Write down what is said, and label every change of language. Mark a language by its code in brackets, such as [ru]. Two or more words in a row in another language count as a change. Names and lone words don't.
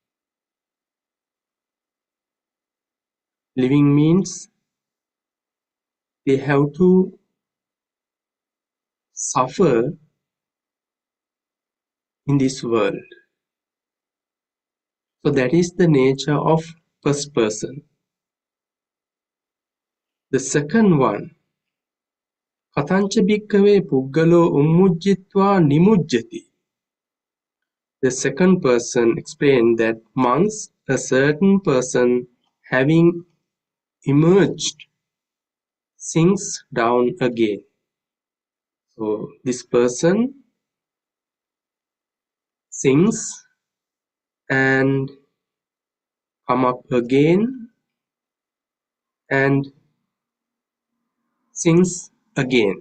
[en] Living means they have to suffer in this world. So that is the nature of first person. The second one, [pi] Katancha bhikkave puggalo ummujjitva nimujjati. [en] The second person explained that once a certain person having emerged sinks down again. So this person sinks and come up again and sinks again.